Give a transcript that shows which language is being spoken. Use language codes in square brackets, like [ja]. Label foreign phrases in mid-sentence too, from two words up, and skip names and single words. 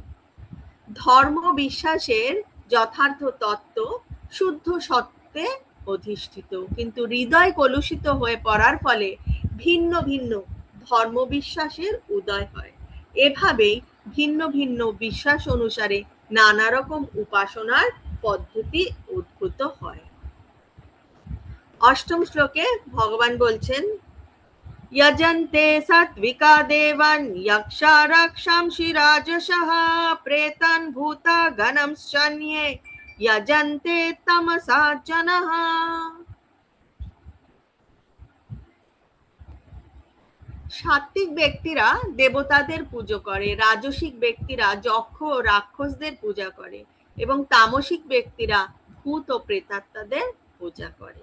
[bn] ধর্ম বিশ্বাসের যথার্থ তত্ত্ব শুদ্ধ সত্যে অধিষ্ঠিত, কিন্তু হৃদয় কলুষিত হয়ে পড়ার ফলে ভিন্ন ভিন্ন ধর্ম বিশ্বাসের উদয় হয়। এভাবেই ভিন্ন ভিন্ন বিশ্বাস অনুসারে নানা রকম উপাসনার পদ্ধতি উদ্ভূত হয়। অষ্টম শ্লোকে ভগবান বলছেন, [sa] यजन्ते सात्विका देवान् यक्षा रक्षांसि राजसः प्रेतान् भूता गणंश्चन्ये यजन्ते तमसा जनः। [bn] সাত্ত্বিক ব্যক্তিরা দেবতাদের পুজো করে, রাজসিক ব্যক্তিরা যক্ষ ও রাক্ষসদের পূজা করে, এবং তামসিক ব্যক্তিরা ভূত ও প্রেতাত্মাদের পূজা করে।